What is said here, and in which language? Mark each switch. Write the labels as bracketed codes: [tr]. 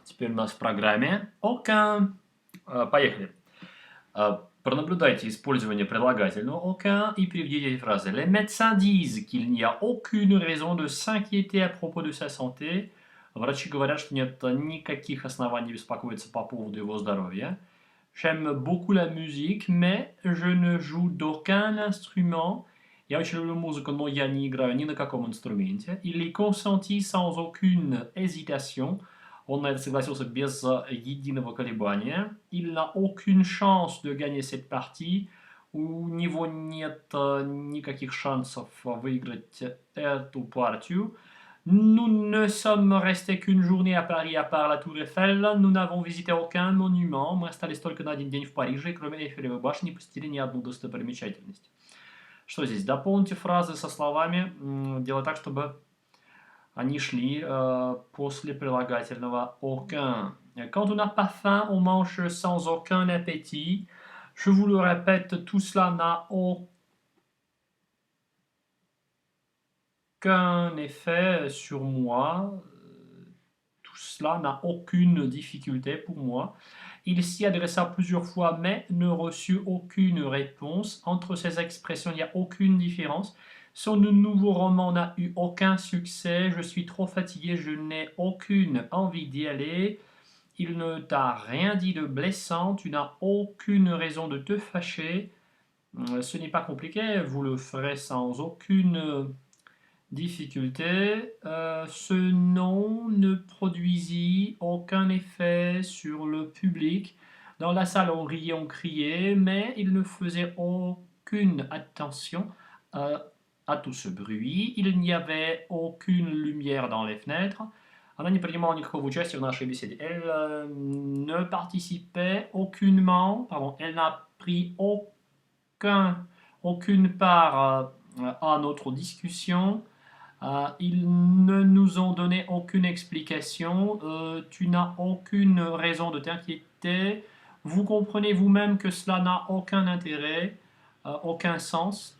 [ru] Теперь у нас в программе aucun. Поехали. Пронаблюдайте использование прилагательного aucun и приведите эти фразы. [fr] Les médecins disent qu'il n'y a aucune raison de s'inquiéter à propos de sa santé. [ru] Врачи говорят, что нет никаких оснований беспокоиться по поводу его здоровья. [fr] J'aime beaucoup la musique, mais je ne joue d'aucun instrument. [ru] Я очень люблю музыку, но я не играю ни на каком инструменте. [fr] Il est consenti sans aucune hésitation. [ru] Он на это согласился без единого колебания. [fr] Il n'a aucune chance de gagner cette partie. [ru] У него нет никаких шансов выиграть эту партию. [fr] Nous ne sommes restés qu'une journée à Paris à part la Tour Eiffel. Nous n'avons visité aucun monument. [ru] Мы остались только на один день в Париже, и кроме Эйфелевой башни не посетили ни одну достопримечательность. Что здесь? Дополните фразы со словами. Делать так, чтобы они шли после прилагательного aucun. [fr] Quand on n'a pas faim, on mange sans aucun appétit. Je vous le répète, tout cela n'a aucun effet sur moi. Tout cela n'a aucune difficulté pour moi. Il s'y adressa plusieurs fois, mais ne reçut aucune réponse. Entre ces expressions, il n'y a aucune différence. Son nouveau roman n'a eu aucun succès. Je suis trop fatigué, je n'ai aucune envie d'y aller. Il ne t'a rien dit de blessant, tu n'as aucune raison de te fâcher. Ce n'est pas compliqué, vous le ferez sans aucune difficulté. Ce nom ne produisit aucun effet sur le public. Dans la salle, on riait, on criait, mais il ne faisait aucune attention à tout ce bruit. Il n'y avait aucune lumière dans les fenêtres. [ru] Она не принимала никакого участия в нашей беседе. [fr] Elle ne participait aucunement, pardon, elle n'a pris aucune part à notre discussion. Ils ne nous ont donné aucune explication. Tu n'as aucune raison de t'inquiéter. Vous comprenez vous-même que cela n'a aucun intérêt, aucun sens.